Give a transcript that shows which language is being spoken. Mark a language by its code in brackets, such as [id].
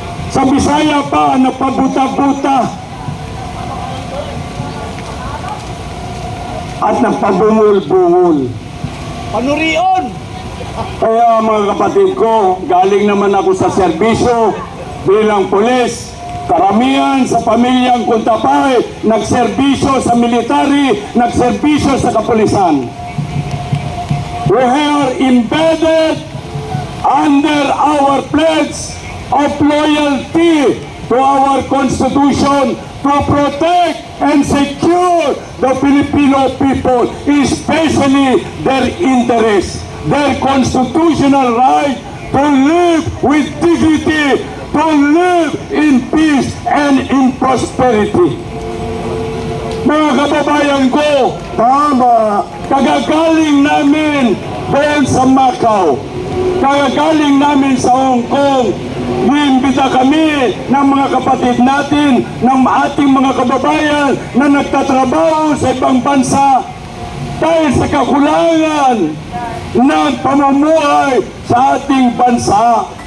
[tl] Sa Bisaya pa napabuta-buta at nagpabungol-bungol. Panurion! Kaya mga kapatid ko, galing naman ako sa serbisyo bilang pulis. Karamihan sa pamilyang Contapay, nagserbisyo sa military, nagserbisyo sa kapulisan. [en] We are embedded under our pledge of loyalty to our Constitution to protect and secure the Filipino people, especially their interests, their constitutional right to live with dignity, to live in peace and in prosperity. [tl] Mga kababayan ko, tama, kagagaling namin doon sa Macau, kagagaling namin sa Hong Kong, iimbita kami ng mga kapatid natin, ng ating mga kababayan na nagtatrabaho sa ibang bansa dahil sa kakulangan ng pamumuhay sa ating bansa.